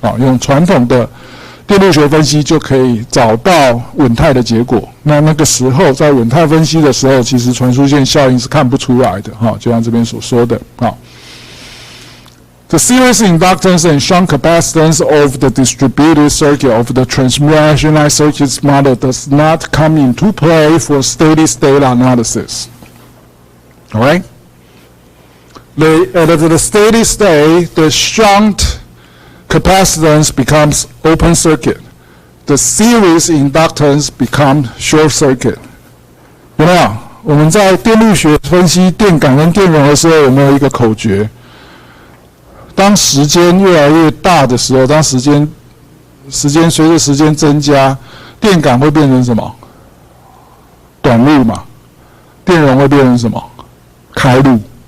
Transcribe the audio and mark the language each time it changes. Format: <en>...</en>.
<zh>用传统的电路学分析就可以找到稳态的结果。那个时候在稳态分析的时候，其实传输线效应是看不出来的，就像这边所说的。</zh> <en>The series inductance and shunt capacitance of the distributed circuit of the transmission line circuits model does not come into play for steady state analysis. All right? At the steady state, the shunt capacitance becomes open circuit. The series inductance becomes short circuit.</en> <zh>有没有？我们在电路学分析电感跟电容的时候，有没有一个口诀？当时间越来越大的时候，当时间随着时间增加，电感会变成什么？短路嘛。电容会变成什么？开路。</zh>